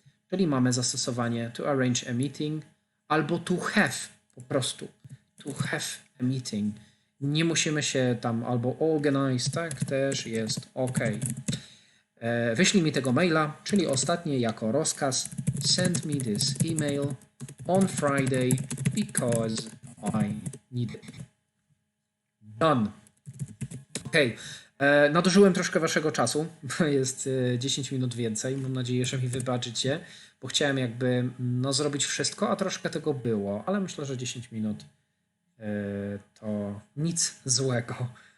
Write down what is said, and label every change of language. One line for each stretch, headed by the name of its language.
Polish: Czyli mamy zastosowanie to arrange a meeting albo to have, po prostu. To have a meeting. Nie musimy się tam albo organize, tak? Też jest ok. Wyślij mi tego maila, czyli ostatnie jako rozkaz.
English: Send me this email on Friday because I need it. Done. Ok.
Polish: Nadużyłem troszkę Waszego czasu, bo jest 10 minut więcej. Mam nadzieję, że mi wybaczycie, bo chciałem jakby zrobić wszystko, a troszkę tego było, ale myślę, że 10 minut to nic złego.